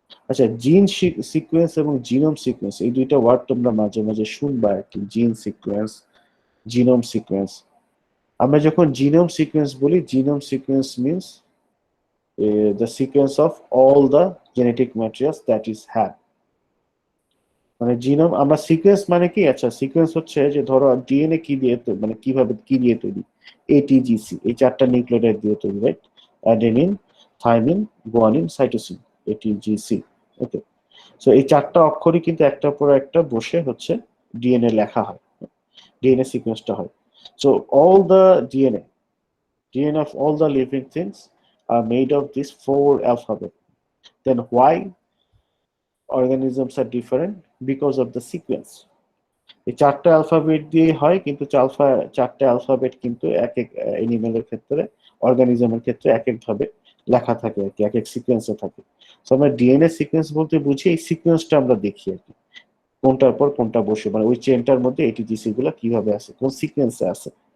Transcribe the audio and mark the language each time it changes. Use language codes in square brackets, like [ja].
[bn] আচ্ছা, জিন সিকোয়েন্স এবং জিনোম সিকোয়েন্স এই দুইটা ওয়ার্ড তোমরা মাঝে মাঝে শুনবা আর কি, জিন সিকোয়েন্স, জিনোম সিকোয়েন্স। আমরা যখন জিনোম সিকোয়েন্স বলি, genome sequence means [en] the sequence of all the genetic materials that is had. [bn] মানে জিনোম, আমরা সিকোয়েন্স মানে কি, আচ্ছা সিকোয়েন্স হচ্ছে যে ধরো ডিএনএ কি দিয়ে মানে কিভাবে কি দিয়ে তৈরি, এটিজিসি, এই চারটা নিউক্লিওটাইড দিয়ে তৈরি, right? Adenine, thymine, guanine, cytosine, এটিজিসি। ওকে, সো এই চারটা অক্ষরই কিন্তু একটার পর একটা বসে হচ্ছে ডিএনএ লেখা হয়, ডিএনএ সিকোয়েন্সটা হয়। [en] So all the DNA of all the living things are made of this 4 alphabet. Then why organisms are different? Because of the sequence. [bn] এই চারটা অ্যালফাবেট দিয়ে হয়, কিন্তু চারটা অ্যালফাবেট কিন্তু এক এক অ্যানিমেলের ক্ষেত্রে, অর্গানিজমের ক্ষেত্রে এক এক ভাবে লেখা থাকে আর কি, এক এক সিকোয়েন্সে থাকে। সো আমরা ডিএনএ সিকোয়েন্স বলতে বুঝি এই সিকোয়েন্সটা আমরা দেখি আর কি, কোনটার পর কোনটা বসে, মানে ওই চেনটার মধ্যে এটিজিসি গুলো কিভাবে আছে, কোন সিকোয়েন্সে আছে।